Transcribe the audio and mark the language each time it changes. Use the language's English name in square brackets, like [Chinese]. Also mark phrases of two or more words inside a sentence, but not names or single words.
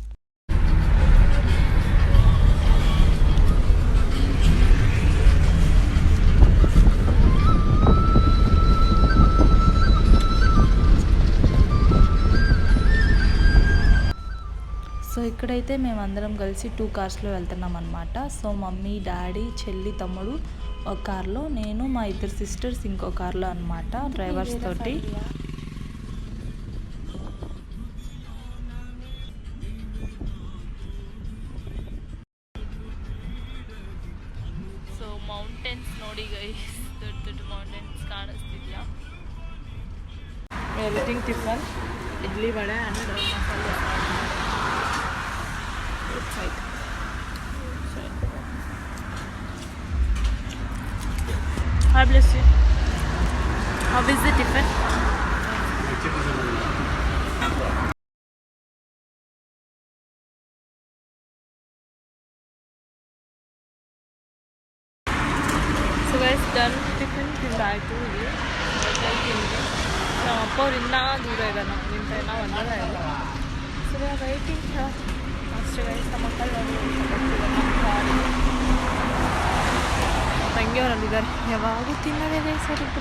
[Telugu] సో ఇక్కడైతే మేమందరం కలిసి 2 కార్స్లో వెళ్తున్నాం అనమాట. సో మమ్మీ, డాడీ, చెల్లి, తమ్ముడు ఒక కార్లో, నేను మా 2 sisters ఇంకో కార్లో అనమాట డ్రైవర్స్ తోటి. [Kannada] ಸೊ ಮೌಂಟೇನ್ಸ್ ನೋಡಿ ಗೈಸ್, ದೊಡ್ಡ ದೊಡ್ಡ ಮೌಂಟೇನ್ಸ್ ಕಾಣಿಸ್ತಿದ್ಯಾ. [English] everything tiffin, idli vada and masale outside. God bless you. How is the tiffin? So guys, done tiffin ತಿಂದಾಯ್ತು. [Kannada] ಇಲ್ಲಿ ಹೋಟೆಲ್ ತಿಂದು ನಮ್ಮ ಅಪ್ಪ ಅವ್ರು ಇನ್ನೂ ದೂರ ಇದ್ದಾನೆ, ನಮ್ಮಿಂದ ಇನ್ನೂ ಒಂದಲ್ಲ ಇಲ್ಲ. [English] so we are waiting ಅಷ್ಟೇ ಗೈಸ್. [Kannada] ನಮ್ಮ ಮಕ್ಕಳು ತಂಗಿಯವರಲ್ಲಿದ್ದಾರೆ, ಯಾವಾಗೂ ತಿನ್ನೋದೇ ಗೈಸ್ ಅವರಿಬ್ಬರು.